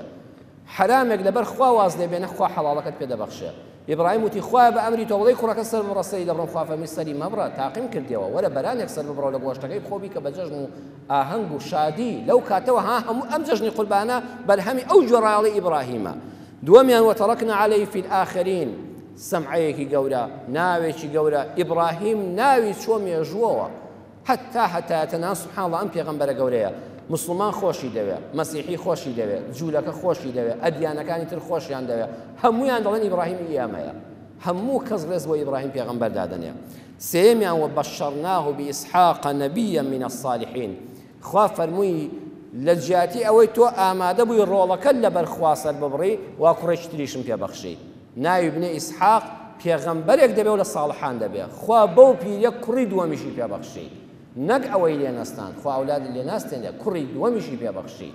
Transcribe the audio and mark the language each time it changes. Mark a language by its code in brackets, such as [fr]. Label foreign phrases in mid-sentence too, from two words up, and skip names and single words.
[ckb] حرامێک لەبەر خوا واز لێ بێنە خوا حەڵاڵەکەت پێدەبەخشێ. ئیبراهیم وتی خوایە بە ئەمری تۆ بڵێی کوڕەکە سەر ببڕە سەری دەبڕم. خوا فەرمووی سەری مەبڕە، تاقیم کردیەوە، وەرە بەرانێک سەر ببڕە لە گۆشتەکەی بخۆبی کە بە جەژن و ئاهەنگ و شادی لەو کاتەوە هەموو ئەم جەژنی قوربانە بەرهەمی ئەو جۆڕایەڵی ئیبراهیمە. [ar] دووەمیان وتركنا عليه في الآخرين. [ckb] سەمعەیەکی گەورە، ناوێکی گەورە. ئیبراهیم ناوی چۆ مێژووەوە هەتا تەنها [ar] سوبحان الله [ckb] ئەم پێغەمبەرە گەورەیە. مسلمان خۆشی دەوێت، مەسیحی خۆشی دەوێت، جوولەکە خۆشی دەوێت، ئەدیانەکانی تر خۆشیان دەوێت، هەموویان دەڵێن ئیبراهیم ئیامەیە، هەموو کەس ڕێز بۆ ئیبراهیم پێغەمبەر دادەنێ. [ar] سێمیان وبەشەرناه بإسحاق نبيا من الصالحين. [ckb] خوا فەرمووی لە جیاتی ئەوەی تۆ ئامادە بووی ڕۆڵەکە لەبەر خوا سەر ببڕی وا کوڕێکی تریشم پێبەخشی. ناوی بنێ ئیسحاق پێغەمبەرێک دەبێ و لە ساڵحان دەبێت. خوا بەو پیرە کوڕی دووەمیشی پێبەخشی، نەک ئەوەی لێنەستان خوا ئەولاد لێناستێنێ کوڕی دووەمیشی پێبەخشی.